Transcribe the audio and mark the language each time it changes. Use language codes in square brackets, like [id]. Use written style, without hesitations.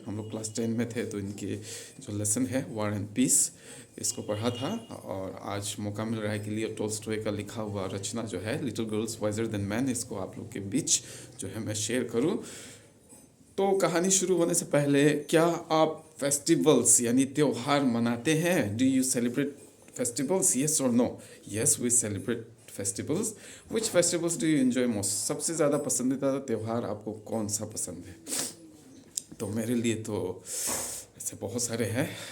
[hi] हम लोग क्लास 10 में थे तो इनके जो लेसन है वॉर एंड पीस, इसको पढ़ा था और आज मौका मिल रहा है कि लियो टॉल्स्टॉय का लिखा हुआ रचना जो है little girls visor then man, इसको आप लोग के बीच जो है मैं शेयर करूं। तो कहानी शुरू होने से पहले, क्या आप फेस्टिवल्स यानी त्योहार मनाते हैं? [en] Do you celebrate festivals? Yes or no? Yes, we celebrate festivals. Which festivals do you enjoy most? [hi] सबसे ज़्यादा पसंदीदा त्यौहार आपको कौन सा पसंद है? तो मेरे लिए तो ऐसे बहुत सारे हैं।